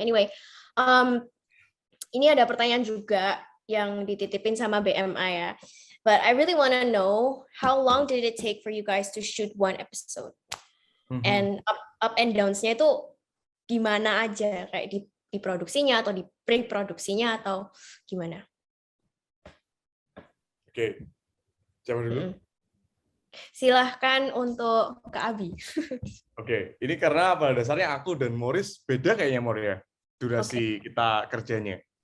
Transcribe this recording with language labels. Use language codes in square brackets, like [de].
[id] Anyway, ini ada pertanyaan juga yang dititipin sama BMA ya. [en] But I really want to know how long did it take for you guys to shoot one episode? And up and downs- [id] nya itu gimana aja? Kayak di produksinya atau di pre-produksinya atau gimana? Oke. Siapa dulu? Silahkan untuk Kak Abi. Oke, ini karena pada dasarnya aku dan Morris beda kayaknya ya, durasi kita kerjanya.